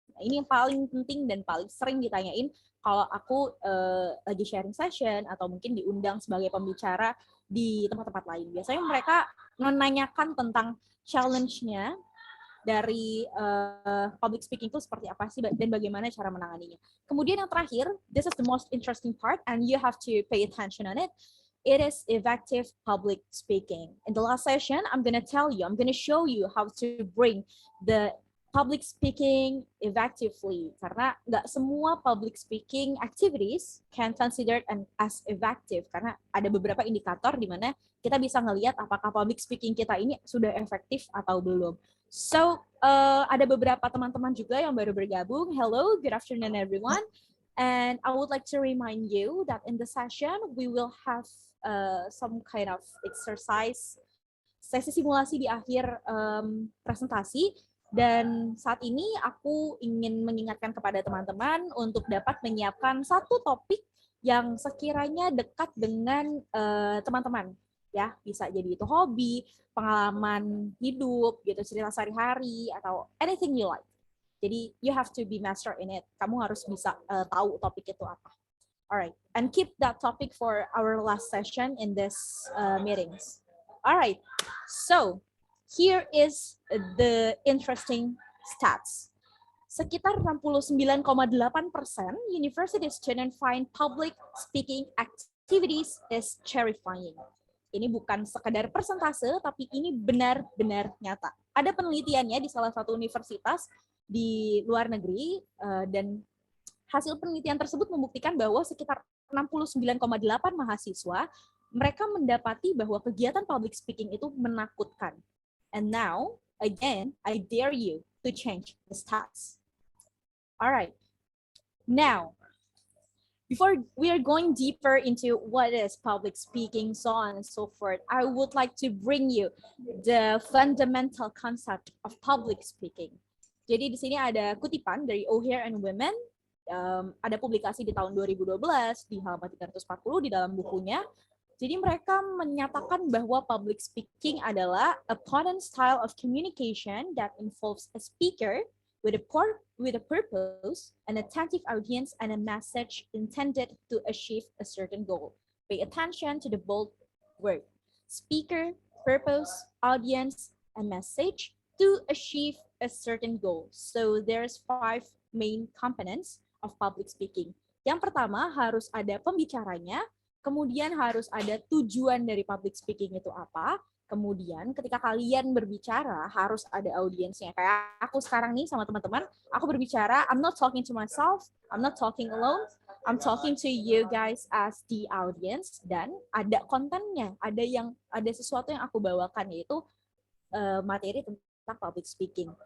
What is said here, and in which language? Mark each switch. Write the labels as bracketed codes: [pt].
[id] Nah, ini yang paling penting dan paling sering ditanyain kalau aku lagi sharing session atau mungkin diundang sebagai pembicara di tempat-tempat lain. Biasanya mereka menanyakan tentang challenge-nya dari public speaking itu seperti apa sih dan bagaimana cara menanganinya. Kemudian yang terakhir, [en] this is the most interesting part and you have to pay attention on it. It is effective public speaking. In the last session, I'm going to show you how to bring the public speaking effectively, [id] karena nggak semua [en] public speaking activities can considered as effective, [id] karena ada beberapa indikator di mana kita bisa ngelihat apakah public speaking kita ini sudah efektif atau belum. So, ada beberapa teman-teman juga yang baru bergabung. [en] Hello, good afternoon everyone. And I would like to remind you that in the session, we will have some kind of exercise, [id] sesi simulasi di akhir presentasi. Dan saat ini aku ingin mengingatkan kepada teman-teman untuk dapat menyiapkan satu topik yang sekiranya dekat dengan teman-teman. Ya, bisa jadi itu hobi, pengalaman hidup, gitu, cerita sehari-hari, atau [en] anything you like. [id] Jadi, [en] you have to be master in it. [id] Kamu harus bisa tahu topik itu apa. [en] Alright, and keep that topic for our last session in this meetings. Alright, so here is the interesting stats. [id] Sekitar [en] 69,8% university student find public speaking activities is terrifying. [id] Ini bukan sekedar persentase, tapi ini benar-benar nyata. Ada penelitiannya di salah satu universitas di luar negeri, dan hasil penelitian tersebut membuktikan bahwa sekitar 69,8 mahasiswa mereka mendapati bahwa kegiatan public speaking itu menakutkan. [en] And now, again, I dare you to change the stats. Alright, now, before we are going deeper into what is public speaking, so on and so forth, I would like to bring you the fundamental concept of public speaking. [id] Jadi di sini ada kutipan dari O'Hare and Women, ada publikasi di tahun 2012 di halaman 340 di dalam bukunya. Jadi mereka menyatakan bahwa public speaking adalah [en] a potent style of communication that involves a speaker with a purpose, an attentive audience, and a message intended to achieve a certain goal. Pay attention to the bold word. Speaker, purpose, audience, and message to achieve a certain goal. So there's 5 main components of public speaking. [id] Yang pertama harus ada pembicaranya, kemudian harus ada tujuan dari public speaking itu apa, kemudian ketika kalian berbicara harus ada audiensnya. Kayak aku sekarang nih sama teman-teman, aku berbicara, [en] I'm not talking to myself, I'm not talking alone, I'm talking to you guys as the audience, [id] dan ada kontennya, ada sesuatu yang aku bawakan, yaitu materi tentang public speaking.